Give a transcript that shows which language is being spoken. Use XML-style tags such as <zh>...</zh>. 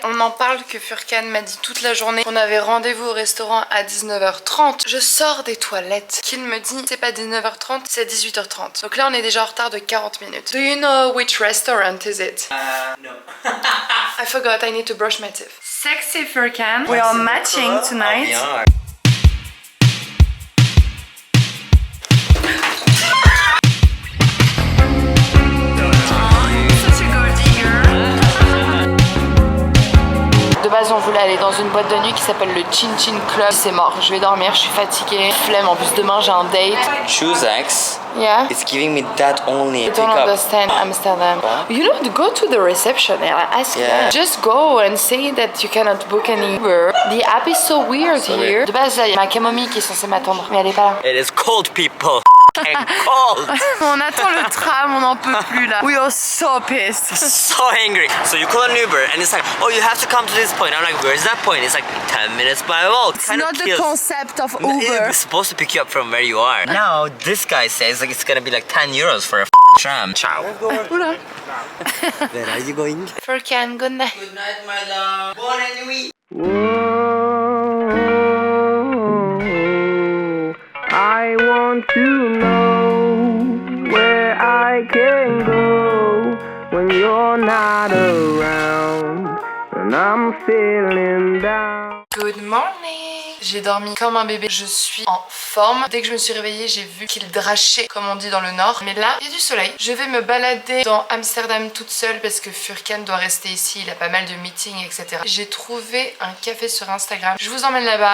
<fr>On en parle que Furkan m'a dit toute la journée qu'on avait rendez-vous au restaurant à 19h30. Je sors des toilettes. Qu'il me dit c'est pas 19h30, c'est 18h30. Donc là on est déjà en retard de 40 minutes.</fr> <en>Do you know which restaurant is it? No. I forgot, I need to brush my teeth. Sexy Furkan. We are matching tonight. We are.</en> <fr>De base on voulait aller dans une boîte de nuit qui s'appelle le Chin Chin Club. C'est mort, je vais dormir, je suis fatiguée. Flemme, en plus demain j'ai un date. Chusex.</fr> <en>Yeah? It's giving me that only. I don't understand Amsterdam. You know, go to the reception and ask them. Yeah. Just go and say that you cannot book any Uber. The app is so weird here.</en> <fr>De base, il y a ma camomille qui est censée m'attendre, mais elle est pas là.</fr> <en>It is cold, people. And cold.</en> <fr>On attend le tram, on n'en peut plus là.</fr> <en>We are so pissed. So angry. So you call an Uber and it's like, oh, you have to come to this point. I'm like, where's that point? It's like 10 minutes by walk. It's not the concept of Uber. It's supposed to pick you up from where you are. Now this guy says like it's gonna be like 10 euros for a tram. Ciao. Oula. Where are you going? Furkan, good night. Good night, my love.</en> <fr>Bonne nuit.</fr> <en>I want to know where I can go when you're not around and I'm feeling down. Good morning.</en> <fr>J'ai dormi comme un bébé, je suis en forme. Dès que je me suis réveillée, j'ai vu qu'il drachait, comme on dit dans le nord. Mais là, il y a du soleil. Je vais me balader dans Amsterdam toute seule parce que Furkan doit rester ici. Il a pas mal de meetings, etc. J'ai trouvé un café sur Instagram. Je vous emmène là-bas.</fr>